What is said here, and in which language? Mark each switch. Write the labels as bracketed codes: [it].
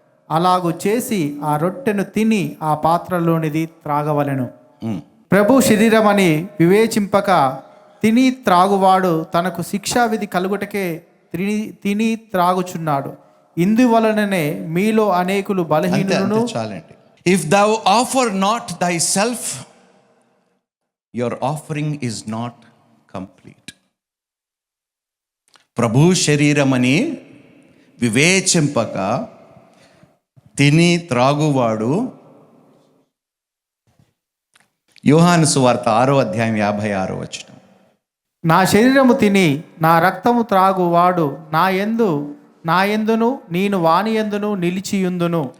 [te] అలాగు చేసి ఆ రొట్టెను తిని ఆ పాత్రలోనిది త్రాగవలెను. ప్రభు శరీరమని వివేచింపక తిని త్రాగువాడు తనకు శిక్షావిధి కలుగుటకే తిని త్రాగుచున్నాడు. ఇందువలననే మీలో అనేకులు బలహీనులను. చాలండి. [en] If thou offer not thyself, your offering is not complete. [te] ప్రభు శరీరమని వివేచింపక తిని త్రాగువాడు. యోహాను సువార్త 6వ అధ్యాయం 56వ వచనం. నా శరీరము తిని నా రక్తము త్రాగువాడు నా యందును నేను వాని యందును నిలిచియుందును.